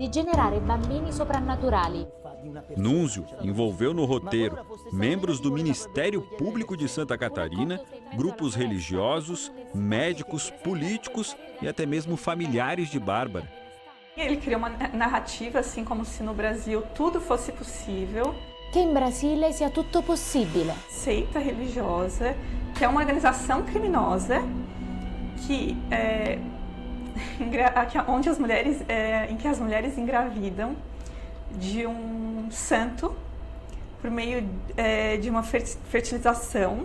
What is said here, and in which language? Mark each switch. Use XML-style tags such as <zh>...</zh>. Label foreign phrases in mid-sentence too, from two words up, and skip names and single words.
<pt>Nunzio envolveu no roteiro membros do Ministério Público de Santa Catarina, grupos religiosos, médicos, políticos e até mesmo familiares de Bárbara. Ele criou uma narrativa, assim, como se no Brasil tudo fosse possível. Que em</pt> <it>Brasília sia tutto possibile. Seita religiosa, que é uma organização criminosa onde em que as mulheres engravidam de um santo por meio de uma fertilização.</it>